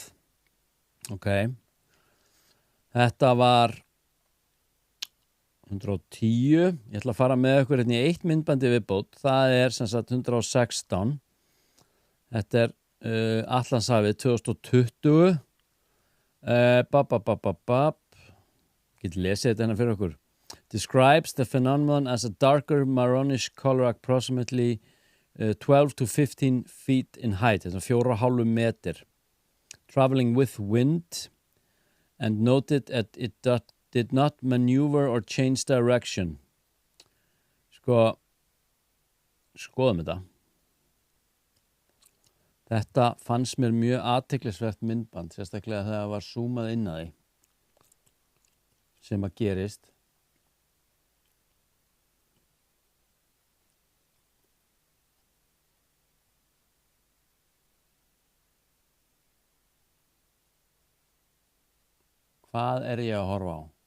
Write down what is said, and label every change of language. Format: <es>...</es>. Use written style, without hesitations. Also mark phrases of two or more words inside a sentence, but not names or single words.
<is>Ok. Þetta var 110. Ég ætla að fara með ykkur hérna í eitt myndbandi viðbót. Það er sem sagt 116. Þetta er Atlantshafið 2020. Get lesið þetta hérna fyrir okkur.</is> <en>Describes the phenomenon as a darker marronish color approximately 12 to 15 feet in height.</en> <is>Þetta er 4,5 meter.</is> <en>Traveling with wind and noted that it did not maneuver or change direction.</en> <is>Skoðum þetta. Þetta fannst mér mjög athyglisvert myndband, sérstaklega þegar það var zoomað inn að því sem að gerist. Hvað er ég að horfa á?</is>